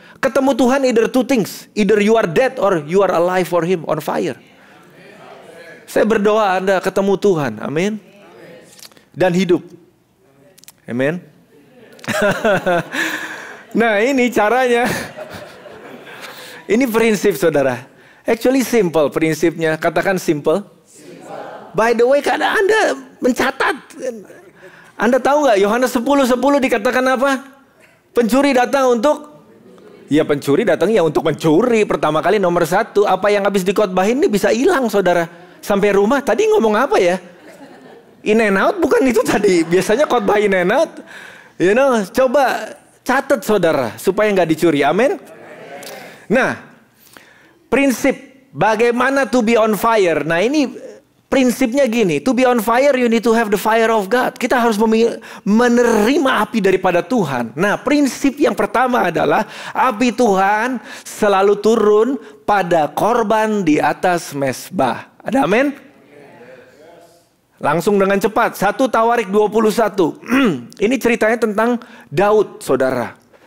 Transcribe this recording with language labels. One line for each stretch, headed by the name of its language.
Indonesian: Ketemu Tuhan
English: either two things, either you are dead or you are alive for Him, on fire.
Indonesian: Saya berdoa Anda ketemu Tuhan, amin. Dan hidup. Amin. Nah, ini caranya. Ini prinsip, saudara. Actually simple prinsipnya. Katakan simple.
English: By the way,
Indonesian: karena Anda mencatat. Anda tahu nggak Yohanes 10:10 dikatakan apa? Pencuri datang untuk... Ya, pencuri datang ya untuk mencuri. Pertama kali nomor 1. Apa yang habis dikotbahin ini bisa hilang, saudara. Sampai rumah. Tadi ngomong apa ya? In and out bukan itu tadi. Biasanya khotbah in and out. Coba catat, saudara, supaya nggak dicuri. Amin. Nah, prinsip bagaimana
English: to be on fire.
Indonesian: Nah, ini prinsipnya gini.
English: To be on fire, you need to have the fire of God.
Indonesian: Kita harus menerima api daripada Tuhan. Nah, prinsip yang pertama adalah api Tuhan selalu turun pada korban di atas mezbah. Ada amin? Langsung dengan cepat. 1 Tawarik 21. Ini ceritanya tentang Daud, saudara.